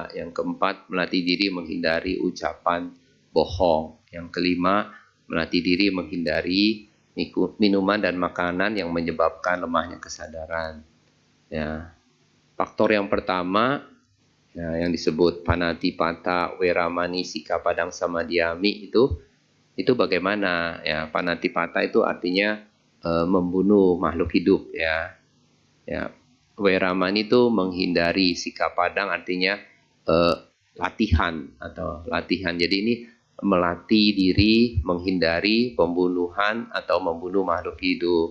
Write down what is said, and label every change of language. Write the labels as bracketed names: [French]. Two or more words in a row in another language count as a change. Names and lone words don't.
[Indonesian] Yang keempat, melatih diri menghindari ucapan bohong. Yang kelima, melatih diri menghindari minuman dan makanan yang menyebabkan lemahnya kesadaran. Ya. Faktor yang pertama ya, yang disebut [Pali] panatipata, weramani, sikapadang, samadhyami [Indonesian] itu bagaimana ya? Panatipata itu artinya membunuh makhluk hidup ya. Ya, weramani itu menghindari, sikapadang artinya latihan. Jadi ini melatih diri menghindari pembunuhan atau membunuh makhluk hidup.